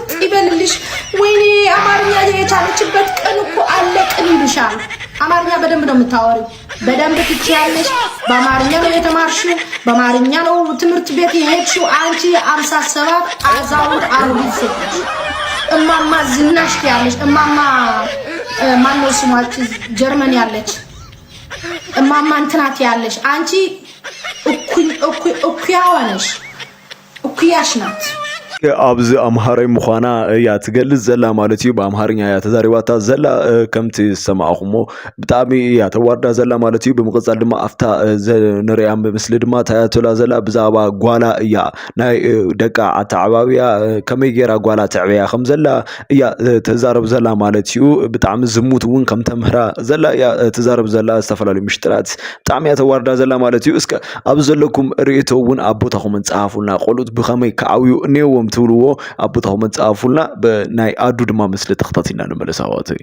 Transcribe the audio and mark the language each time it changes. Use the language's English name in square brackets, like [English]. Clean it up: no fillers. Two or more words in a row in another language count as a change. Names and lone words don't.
[Amharic] ይበልልሽ ወይኔ አማርኛ የቻለችበት ቀን እኮ አለቅን ይልሻል አማርኛ በደንብ ነው የምታወሪው በደንብ ትችያለሽ በአማርኛ ነው የተማርሽው በአማርኛ ነው ትምህርት ቤት የሄድሽው አንቺ 57 አዛውንት አሮጊት ሴት እማማ ዝናሽ ያለሽ እማማ ማነው ስሟች ጀርመን ያለች እማማ እንትናት ያለሽ አንቺ እኩያዋነሽ እኩያሽ ናት [Tigrinya] ኣብዚ ኣምሃራይ ምዃና እያ ትገልጽ ዘላ ማለት እዩ ብኣምሃርኛ እያ ተዛሪባታ ዘላ ከምቲ ዝሰማዕኹሞ ብጣዕሚ እያ ተዋርዳ ዘላ ማለት እዩ ብምቕጻል ድማ ኣፍታ ንሪኣ ምስሊ ድማ ታያቶላ ዘላ ብዛዕባ ጓላ እያ ናይ ደቃ ዓተዓባብያ ከመይ ጌራ ጓላ ትዕብያ ከም ዘላ እያ ተዛረብ ዘላ ማለት እዩ ብጣዕሚ ዝሙት እውን ከም ተምህራ ዘላ እያ ተዛረብ ዘላ ዝተፈላለዩ ምሽጥራት ብጣዕሚ እያ ተዋርዳ ዘላ ማለት እዩ እስከ ኣብ ዘለኩም ርእቶ እውን ኣቦታኹም ጻፉልና ቆሉት ብኸመይ ከዓብዩ እኔዎም ትብልዎ ኣቦታኹም ጻፉልና ብናይ ኣዱ ድማ ምስሊ ተኸታቲልና ንመለስ ኣዋተይ